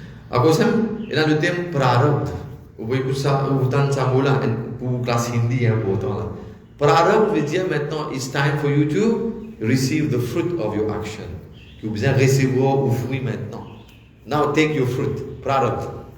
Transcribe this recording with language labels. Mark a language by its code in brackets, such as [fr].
[fr] À cause de ça, il y a le terme prarabdha. Vous voyez pour ça, vous entendez ça pour classe hindi important là. Prarabdha veut dire maintenant, [en] it's time for you to receive the fruit of your action. [fr] Vous avez besoin de recevoir vos fruits maintenant. [en] Now take your fruit. [fr] Prarabdha.